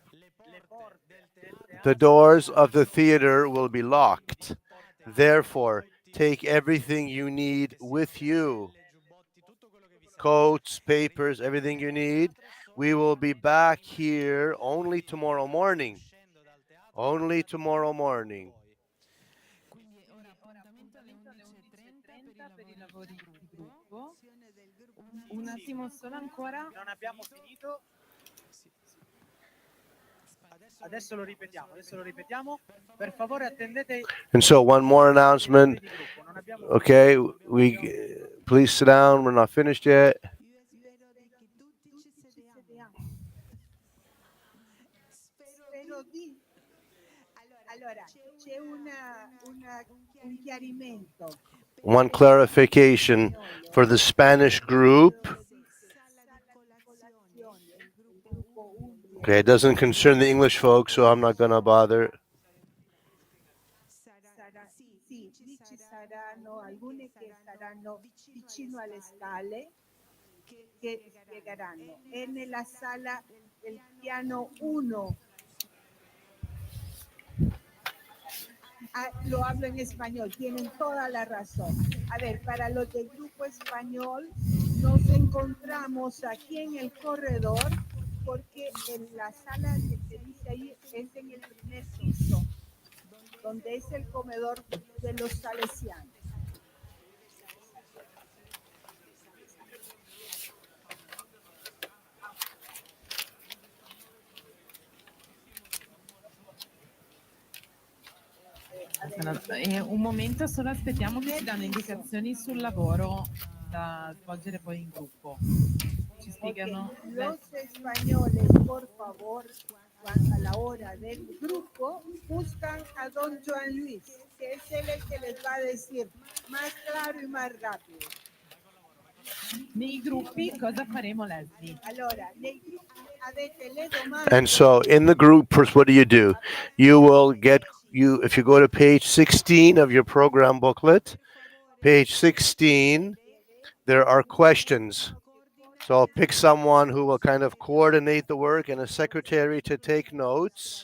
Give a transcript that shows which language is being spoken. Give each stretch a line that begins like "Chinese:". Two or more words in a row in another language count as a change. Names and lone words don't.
English: The doors of the theater will be locked. Therefore, take everything you need with you. coats, papers, everything you need. We will be back here only tomorrow morning. Only tomorrow morning.
Italian: Quindi ora appuntamento alle 11:30 per i lavori di gruppo. Un attimo solo ancora. Non abbiamo finito. Adesso lo ripetiamo. Per favore attendete.
English: And so one more announcement. Okay, please sit down. We're not finished yet.
Italian: Spero di. Allora, c'è un chiarimento.
English: One clarification for the Spanish group. Okay, it doesn't concern the English folks, so I'm not going to bother.
Italian: Sì, lì ci saranno alcune che saranno vicino alle scale che spiegheranno. È nella sala del piano 1.
Spanish: Lo hablo en español, tienen toda la razón. A ver, para los del grupo español, nos encontramos aquí en el corredor, porque en la sala que se dice ahí es en el primer piso, donde es el comedor de los salesianos.
Italian: Un momento solo, aspettiamo che ci danno indicazioni sul lavoro da svolgere poi in gruppo. Ci spiegano. Okay.
Spanish: Los españoles, por favor, a la hora del grupo, buscan a don Juan Luis, que es él el que les va a decir más claro y más rápido.
Italian: Nei gruppi cosa faremo, Leslie? Allora, nei gruppi avete le domande.
English: And so in the group, first, what do? You will get, if you go to page 16 of your program booklet, page 16, there are questions. So I'll pick someone who will kind of coordinate the work and a secretary to take notes.